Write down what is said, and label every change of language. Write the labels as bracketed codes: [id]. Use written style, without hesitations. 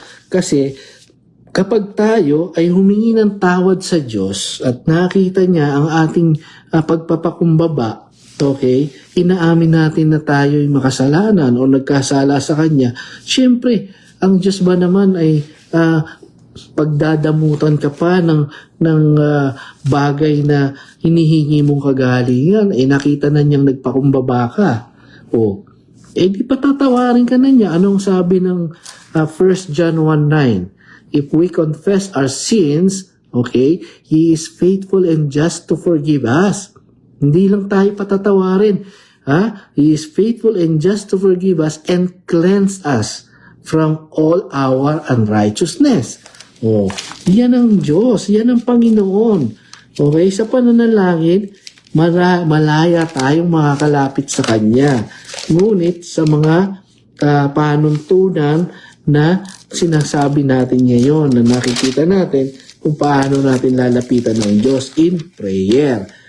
[tl] Kasi kapag tayo ay humingi ng tawad sa Diyos at nakita niya ang ating pagpapakumbaba, okay, inaamin natin na tayo ay makasalanan o nagkasala sa Kanya, syempre, ang Diyos ba naman ay pagdadamutan ka pa ng bagay na hinihingi mong kagalingan, nakita na niyang nagpakumbaba ka. Di patatawarin ka na niya. Anong sabi ng 1 John 1:9? [en] If we confess our sins, okay, He is faithful and just to forgive us. [tl] Hindi lang tayo patatawarin. [en] He is faithful and just to forgive us and cleanse us from all our unrighteousness. [tl] Yan ang Diyos, yan ang Panginoon. Okay, sa pananalangin, malaya tayong makakalapit sa Kanya. Ngunit sa mga panuntunan na sinasabi natin ngayon, na nakikita natin kung paano natin lalapitan ng Diyos in prayer.